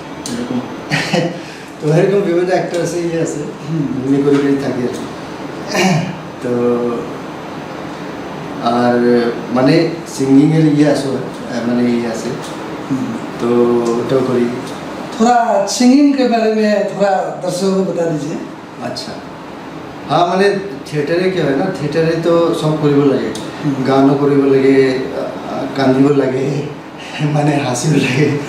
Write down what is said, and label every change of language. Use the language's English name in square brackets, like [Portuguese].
[Bangla] এরকম তো এরকম বিভিন্ন অ্যাক্টর আছে, ইয়ে আছে, এমনি করে থাকে। তো আর মানে সিঙ্গিংয়ের ইয়ে আছে, মানে ইয়ে আছে, তো ওটাও করি। [Hindi] थोड़ा सिंगिंग के बारे में थोड़ा दर्शकों को बता दीजिए। [Bangla] আচ্ছা, হ্যাঁ মানে থিয়েটারে কি হয় না, থিয়েটারে তো সব [Assamese] কৰিব লাগে, গানো কৰিব লাগে, কান্দিব লাগে, মানে হাসিব লাগে।